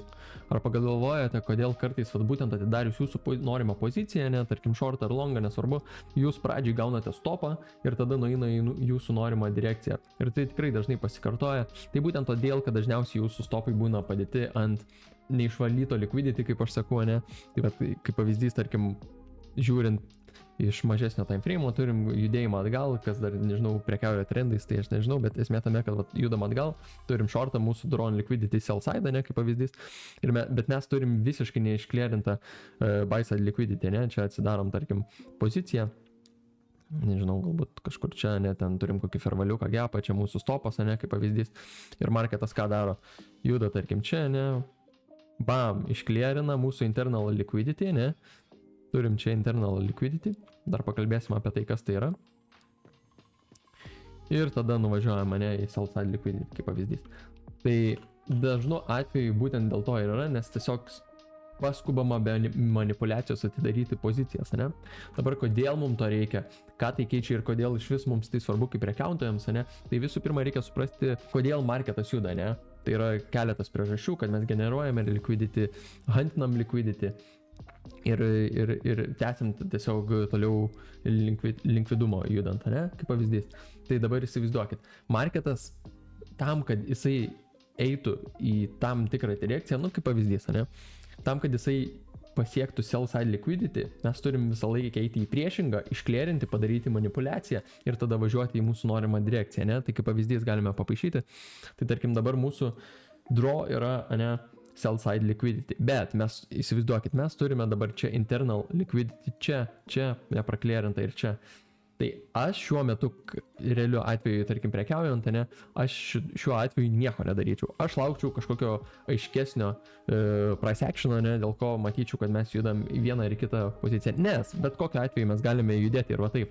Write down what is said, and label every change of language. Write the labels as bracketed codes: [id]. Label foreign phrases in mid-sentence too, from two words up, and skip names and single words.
[lt] Ar pagalvojate, kodėl kartais būtent atidarius jūsų norimą poziciją, ne, tarkim short ar longą, nesvarbu, jūs pradžiai gaunate stopą ir tada nueina į jūsų norimą direkciją. Ir tai tikrai dažnai pasikartoja. Tai būtent todėl, kad dažniausiai jūsų stopai būna padėti ant neišvalyto liquidity, kaip aš sakau, ne. Tai bet, kaip pavyzdys, tarkim, žiūrint iš mažesnio [en] time frame [lt] turim judėjimą atgal, kas dar, nežinau, prekiauja trendais, tai aš nežinau, bet esmė tame, kad judam atgal, turim shortą mūsų drone [en] liquidity sell side, [lt] ne, kaip pavyzdys, bet mes turim visiškai neišklierintą [en] buy side liquidity, [lt] ne, čia atsidarom, tarkim, poziciją, nežinau, galbūt kažkur čia, ne, ten turim kokį [en] fair value [lt] gapą, čia mūsų stopas, ne, kaip pavyzdys, ir marketas ką daro, juda, tarkim, čia, ne, bam, išklierina mūsų [en] internal liquidity, [lt] ne. Turim čia [en] internal liquidity, [lt] dar pakalbėsim apie tai, kas tai yra. Ir tada nuvažiuojame, ne, į [en] sell side liquidity, [lt] kaip pavyzdys. Tai dažnu atveju būtent dėl to ir yra, nes tiesiog paskubama be manipulacijos atidaryti pozicijas, ne. Dabar kodėl mums to reikia, ką tai keičia ir kodėl iš vis mums tai svarbu kaip prekiautojams, ne. Tai visų pirma reikia suprasti, kodėl marketas juda, ne. Tai yra keletas priežasčių, kad mes generuojame liquidity, huntinam liquidity. Ir tęsiant tiesiog toliau likvidumo judant, ne, kaip pavyzdys. Tai dabar įsivaizduokit, marketas tam, kad jisai eitų į tam tikrą direkciją, nu kaip pavyzdys, ne, tam, kad jisai pasiektų [en] sell side liquidity, [lt] mes turim visą laiką eiti į priešingą, išklėrinti, padaryti manipulaciją ir tada važiuoti į mūsų norimą direkciją, ne, tai kaip pavyzdys galime papaišyti. Tai tarkim dabar mūsų draw yra, ne, [en] sell side liquidity, [lt] bet mes, įsivaizduokit, mes turime dabar čia [en] internal liquidity, [lt] čia nepraklėrinta ir čia. Tai aš šiuo metu, realiu atveju, tarkim, prekiaujant, ne, aš šiuo atveju nieko nedaryčiau. Aš laukčiau kažkokio aiškesnio [en] price actiono, [lt] ne, dėl ko matyčiau, kad mes judam į vieną ir kitą poziciją, nes bet kokiu atveju mes galime judėti ir va taip.